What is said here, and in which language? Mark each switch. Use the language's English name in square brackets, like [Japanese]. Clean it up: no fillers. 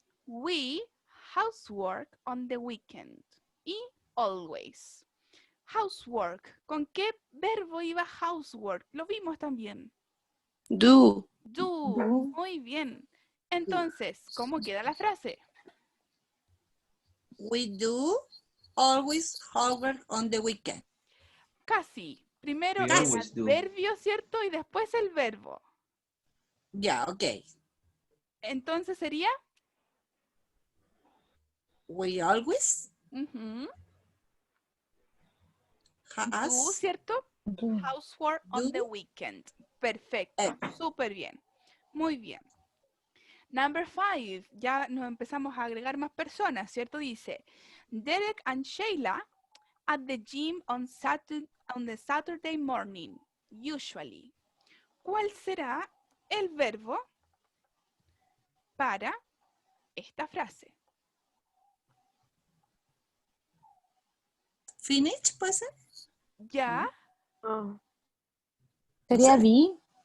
[English] We housework on the weekend. Y always. Housework. [Spanish] ¿Con qué verbo iba housework? Lo vimos también. [English] Do. [Spanish] Muy bien. Entonces, ¿cómo queda la frase? [English] We do always homework on the weekend. [Spanish] Casi. Primero el [English] always do. [Spanish] adverbio, ¿cierto? Y después el verbo. Ya, ok. Entonces sería... [English] We always do, ¿cierto? Housework on the weekend. [Spanish] Perfecto. Súper bien. Muy bien. Number 5. Ya nos empezamos a agregar más personas, ¿cierto? [English] Dice, Derek and Sheila at the gym on the Saturday morning, usually. [Spanish] ¿Cuál será el verbo para esta frase? Finish, ¿puede ser? Ya. ¿Sería be?